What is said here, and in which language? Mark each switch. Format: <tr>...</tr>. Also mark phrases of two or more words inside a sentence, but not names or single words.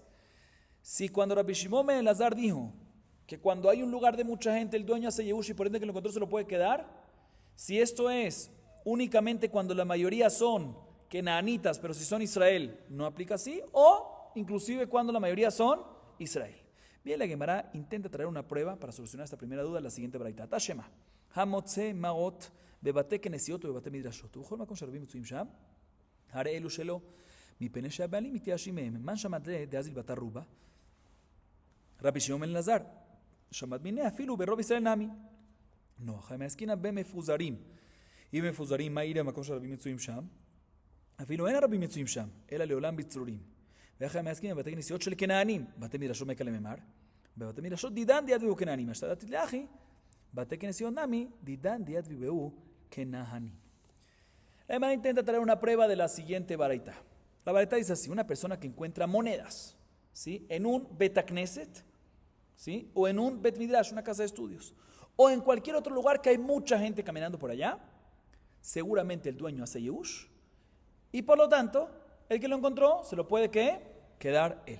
<es>Si cuando Rabbi Shimon ben Elazar dijo que cuando hay un lugar de mucha gente el dueño hace yehush y por ende que lo encontró se lo puede quedar, si esto es únicamente cuando la mayoría son kenanitas, pero si son Israel no aplica así, o inclusive cuando la mayoría son Israel. Bien, la Gemara intenta traer una prueba para solucionar esta primera duda en la siguiente braita.</es> <he>תא שמע המוצא מעות בבתי כנסיות בבתי מדרשות ובכל מקום שרבים מצויים שם הרי אלו שלו מפני שהבעלים מתייאשים מהם.</he> <arc>מן שמעת דאזיל בתר רובה רבי שמעון בן אלעזר שמעת מיניה אפילו ברוב ישראל נמי נוח המעסקינא במפוזרים. אם מפוזרים מה יראה המקום שרבים מצויים שם? אפילו אין הרבים מצויים שם אלא לעולם בצרורים. ואחרי המעסקינא בבתי כנסיות של כנענים בתי מדרשות מקל לממר בבתי מדרשות דידן דיד ויהו כנענים השתדלתי לאחי בתי כנסיות נמי דידן דיד ויהו כנעני.</arc> <es>La Gemara intenta traer una prueba de la siguiente baraita. La baraita dice así: una persona que encuentra monedas, ¿sí?, en un Betakneset, ¿sí?, o en un</es> <he>בית מדרש,</he> <es>una casa de estudios, o en cualquier otro lugar que hay mucha gente caminando por allá, seguramente el dueño hace yehush y por lo tanto el que lo encontró se lo puede quedar él.</es>